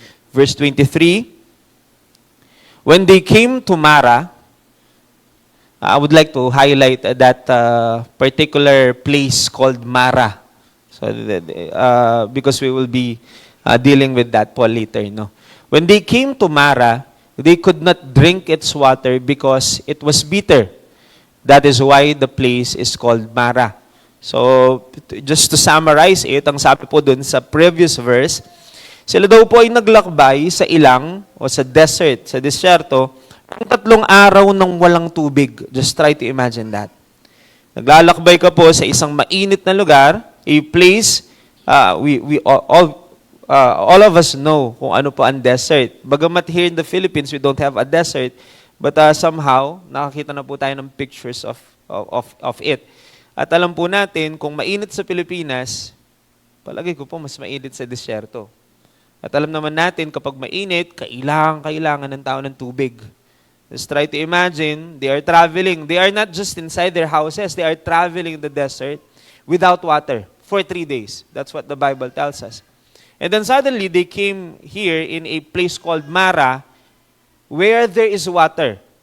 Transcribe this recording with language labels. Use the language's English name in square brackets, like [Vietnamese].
[English] Verse 23, When they came to Mara, I would like to highlight that particular place called Mara. So, because we will be dealing with that po later, no? When they came to Mara, they could not drink its water because it was bitter. That is why the place is called Mara. [Filipino] So, just to summarize it, ang sabi po dun sa previous verse, sila daw po ay naglakbay sa ilang o sa desert, sa desyerto, ng 3 araw nang walang tubig. [English] Just try to imagine that. [Filipino] Naglalakbay ka po sa isang mainit na lugar, a place, [English] all of us know [Filipino] kung ano po ang desert. Bagamat [English] here in the Philippines, we don't have a desert, but somehow, [Filipino] nakakita na po tayo ng [English] pictures of it. [Filipino] At alam po natin, kung mainit sa Pilipinas, palagi ko po mas mainit sa desyerto. At alam naman natin, kapag mainit, kailangan ng tao ng tubig. [English] Just try to imagine, they are traveling. They are not just inside their houses, they are traveling in the desert without water for 3 days. That's what the Bible tells us. And then suddenly, they came here in a place called Mara, where there is water.